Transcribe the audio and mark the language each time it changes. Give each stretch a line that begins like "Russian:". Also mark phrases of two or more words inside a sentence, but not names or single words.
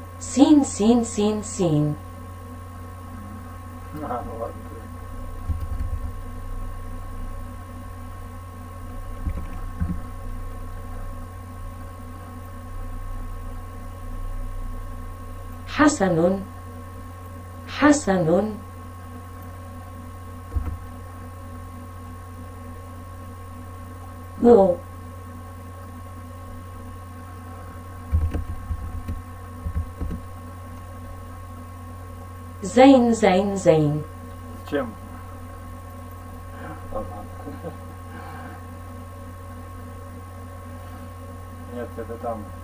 Russian: Sin sin sin sin. Ну ладно.
Arabic: حسن حسن. Go. زين زين زين.
Russian: Зачем? Ладно. Нет, это там.